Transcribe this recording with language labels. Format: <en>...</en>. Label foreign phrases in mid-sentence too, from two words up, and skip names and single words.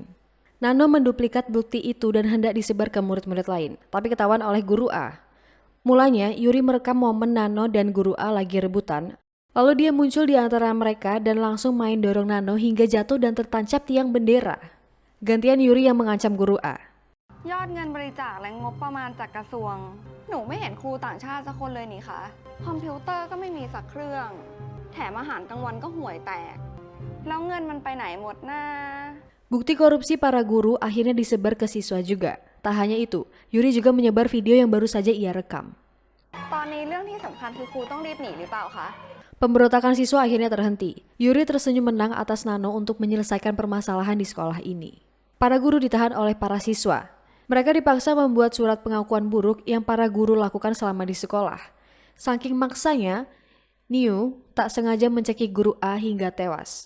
<id>Nano menduplikat bukti itu dan hendak disebar ke murid-murid lain, tapi ketahuan oleh guru A. Mulanya, Yuri merekam momen Nano dan guru A lagi rebutan, lalu dia muncul di antara mereka dan langsung main dorong Nano hingga jatuh dan tertancap tiang bendera. Gantian Yuri yang mengancam guru A.</id> <th>ยอดเงินบริจาคและงบประมาณจากกระทรวง หนูไม่เห็นครูต่างชาติสักคนเลยนี่คะคอมพิวเตอร์ก็ไม่มีสักเครื่อง แถมอาหารกลางวันก็ห่วยแตก แล้วเงินมันไปไหนหมดนะ</th> <id>Bukti korupsi para guru akhirnya disebar ke siswa juga. Tak hanya itu, Yuri juga menyebar video yang baru saja ia rekam.</id> <th>ตอนนี้เรื่องที่สำคัญคือครูต้องรีบหนีหรือเปล่าคะ</th> <id>Pemberontakan siswa akhirnya terhenti. Yuri tersenyum menang atas Nano untuk menyelesaikan permasalahan di sekolah ini. Para guru ditahan oleh para siswa. Mereka dipaksa membuat surat pengakuan buruk yang para guru lakukan selama di sekolah. Saking maksanya, Niu tak sengaja mencekik guru A hingga tewas.</id>